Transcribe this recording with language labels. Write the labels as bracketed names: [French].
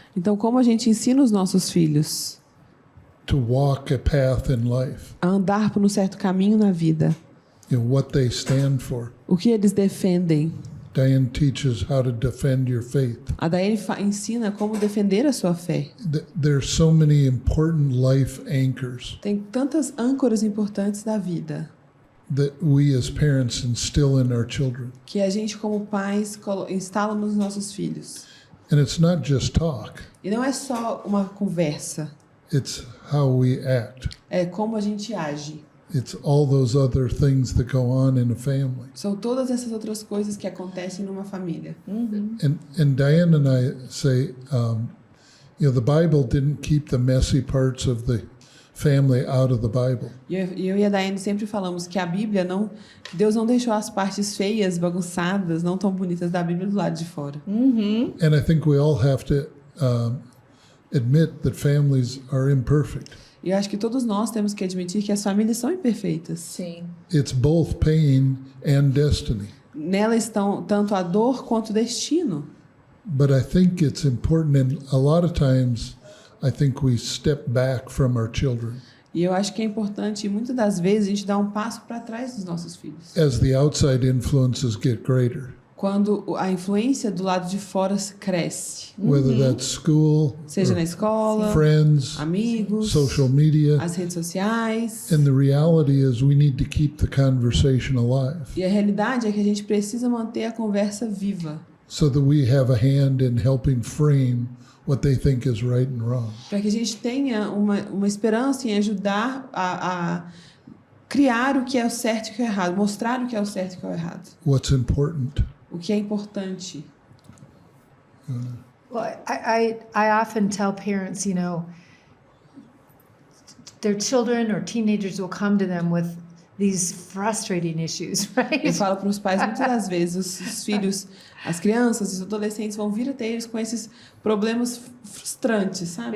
[Portuguese] Então, como a gente ensina os nossos filhos [English] to walk a path in life [Portuguese] a andar por um certo caminho na vida [English] what they stand for. [Portuguese] O que eles defendem. [English] Diane teaches how to defend your faith. [Portuguese] A Daiane ensina como defender a sua fé. [English] There's so many important life anchors [Portuguese] Tem tantas âncoras importantes da vida [English] that we as parents instill in our children. [Portuguese] que a gente, como pais, instala nos nossos filhos. [English] And it's not just talk, [Portuguese] E não é só uma conversa, [English] it's how we act. [Portuguese] é como a gente age. [English] It's all those other things that go on in a family. [Portuguese] São todas essas outras coisas que acontecem numa família. [English] And Diane and I say, the Bible didn't keep the messy parts of the family out of the Bible. [Portuguese] E eu e a Daiane sempre falamos que a Bíblia não... Deus não deixou as partes feias, bagunçadas, não tão bonitas da Bíblia do lado de fora. [English] And I think we all have to admit that families are imperfect. [Portuguese] E eu acho que todos nós temos que admitir que as famílias são imperfeitas. Sim. [English] It's both pain and destiny. [Portuguese] Nela estão tanto a dor quanto o destino. [English] But I think it's important, and a lot of times I think we step back from our children [Portuguese] E eu acho que é importante, e muitas das vezes, a gente dá um passo para trás dos nossos filhos. [English] as the outside influences get greater, [Portuguese] Quando a influência do lado de fora cresce. [English] whether that's school, [Portuguese] Seja na [English] or [Portuguese] escola, [English] friends, [Portuguese] amigos, [English] social media. [Portuguese] as redes sociais. [English] And the reality is we need to keep the conversation alive [Portuguese] E a realidade é que a gente precisa manter a conversa viva. [English] so that we have a hand in helping frame what they think is right and wrong. [Portuguese] Para que a gente tenha uma esperança em ajudar a criar o que é o certo e o que é o errado. Mostrar o que é o certo e o que é o errado. [English] What's important. [Portuguese] O que é importante. [English] Well, I often tell parents, their children or teenagers will come to them with these frustrating issues, [Portuguese] Eu [English] right? [Portuguese] falo para os pais muitas das vezes, os filhos, as crianças, os adolescentes vão vir até eles com esses problemas frustrantes, sabe?